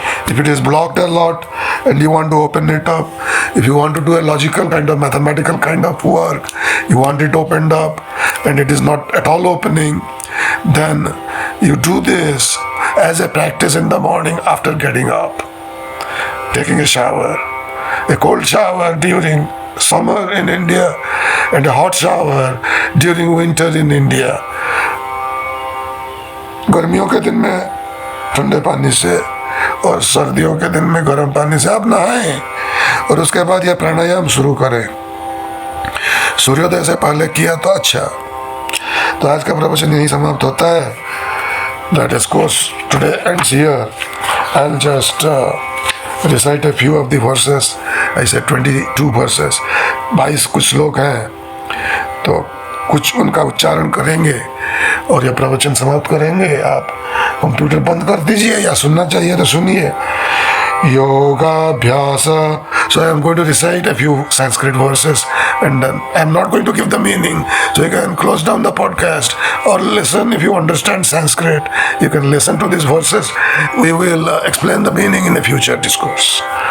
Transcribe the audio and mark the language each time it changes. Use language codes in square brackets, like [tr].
[en] If it is blocked a lot and you want to open it up, if you want to do a logical kind of mathematical kind of work, you want it opened up and it is not at all opening, then you do this as a practice in the morning after getting up, taking a shower, a cold shower during summer in India and a hot shower during winter in India. [hi] गर्मियों के दिन में ठंडे पानी से और सर्दियों के दिन में गर्म पानी से आप नहाएं और उसके बाद यह प्राणायाम शुरू करें। सूर्योदय से पहले किया तो अच्छा। तो आज का प्रवचन यही समाप्त होता है। [en] The discourse today ends here. I'll just recite a few of the verses. I said 22 verses. [hi] 22 कुछ श्लोक हैं, तो कुछ उनका उच्चारण करेंगे और यह प्रवचन समाप्त करेंगे। आप कंप्यूटर बंद कर दीजिए या सुनना चाहिए तो सुनिए। योगाभ्यास. [en] So I am going to recite a few Sanskrit verses and then I am not going to give the meaning. So you can close down the podcast or listen if you understand Sanskrit. You can listen to these verses. We will explain the meaning in a future discourse.